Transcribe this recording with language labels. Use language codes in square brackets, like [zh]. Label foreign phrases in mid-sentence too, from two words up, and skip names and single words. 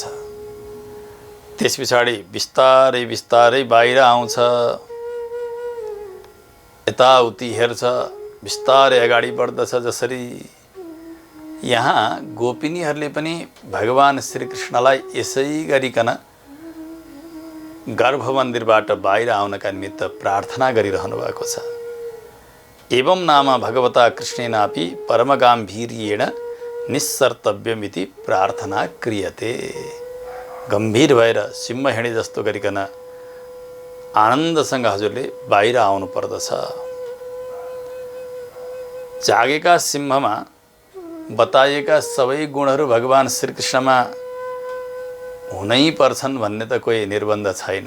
[ne] त्यस पछाडि बिस्तारै बिस्तारै बाहिर आउँछ, यताउति हेर्छ, बिस्तारै अगाडि बढ्दछ। जसरी यहाँ गोपिनीहरूले पनि भगवान श्रीकृष्णलाई यसै गरिकन गर्भमन्दिरबाट बाहिर आउनका निमित्त प्रार्थना गरिरहनु भएको छ। [sa] एवं नाम भगवता कृष्णेनापि परमगाम्भीर्येण निस्सर्तव्यमिति प्रार्थना क्रियते। [ne] गम्भीर भएर सिंह हिँडे जस्तो गरिकन आनन्दसँग हजुरले बाहिर आउनु पर्दछ। जागेका सिंहमा बताइएका सबै गुणहरू भगवान श्रीकृष्णमा हुनै पर्छन् भन्ने त कोही निर्बन्ध छैन।